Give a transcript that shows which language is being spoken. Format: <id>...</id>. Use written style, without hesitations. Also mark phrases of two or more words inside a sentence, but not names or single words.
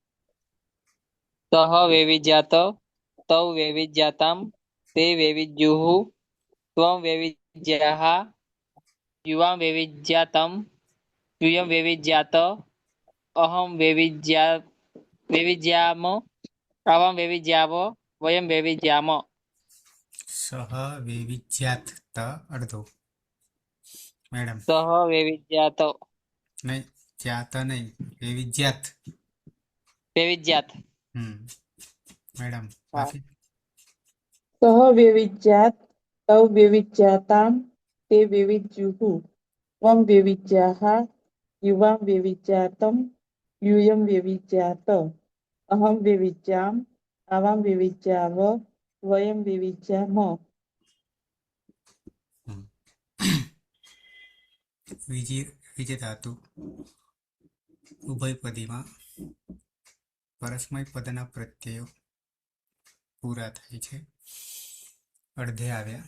<sa>सह वैविज्यात तौ वैविज्याताम ते वैविज्युः त्वं वैविज्याः युवां वैविज्यातम यूयं वैविज्यात अहं वैविज्याम आवां वैविज्याव वयं वैविज्याम સહ વૈવિધ્યાત ત અડધો.</sa> <gu>મેડમ.</gu> <sa>सह वैविज्यात</sa> <gu>નહીં, જ્યાત નહીં, વૈવિધ્યાત.</gu> <sa>वैविज्यात</sa> <gu>મેડમ. हाँ માફી.</gu> <sa>સહ વૈવિધ્યાત તવ વૈવિધ્યાતામ તે વૈવિધ્યુઃ ત્વમ વૈવિધ્યાઃ યુવાં વૈવિધ્યાતમ यूयं वैविध्यात अहं वैविध्याम आवां वैविध्याव वयं वैविध्याम</sa> <gu>વિજય ધાતુ ઉભયપદીમાં પરસ્મય પદના પ્રત્યયો પૂરા થાય છે. અડધે આવ્યા.</gu>